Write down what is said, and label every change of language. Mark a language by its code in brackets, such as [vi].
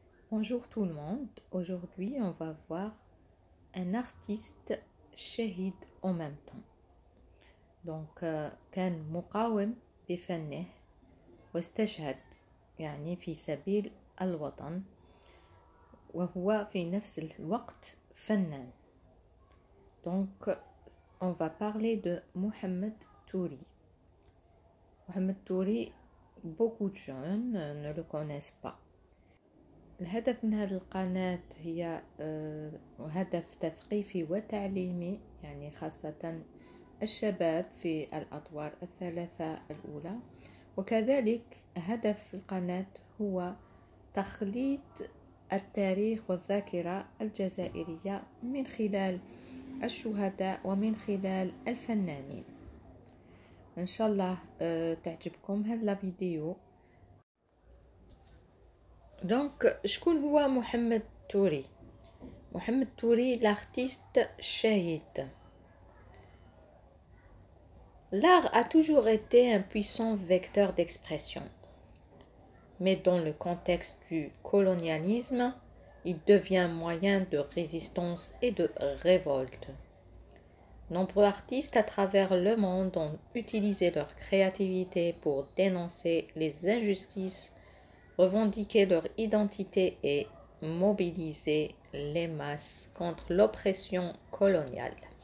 [fr] Bonjour tout le monde, aujourd'hui on va voir un artiste shahid en même temps. Donc [ar] كان مقاوم بفنه واستشهد يعني في سبيل الوطن وهو في نفس الوقت فنان. [fr] Donc on va parler de Mohamed Touri. Mohamed Touri, beaucoup de jeunes ne le connaissent pas. [ar] الهدف من هذه القناة هي هدف تثقيفي وتعليمي، يعني خاصة الشباب في الأدوار الثلاثة الأولى، وكذلك هدف القناة هو تخليد التاريخ والذاكرة الجزائرية من خلال الشهداء ومن خلال الفنانين. إن شاء الله تعجبكم هذا الفيديو. دونك شكون هو محمد توري؟ محمد توري [fr] l'artiste [ar] shahid. [fr] L'art a toujours été un puissant vecteur d'expression, mais dans le contexte du colonialisme, il devient moyen de résistance et de révolte. Nombreux artistes à travers le monde ont utilisé leur créativité pour dénoncer les injustices, revendiquer leur identité et mobiliser les masses contre l'oppression coloniale.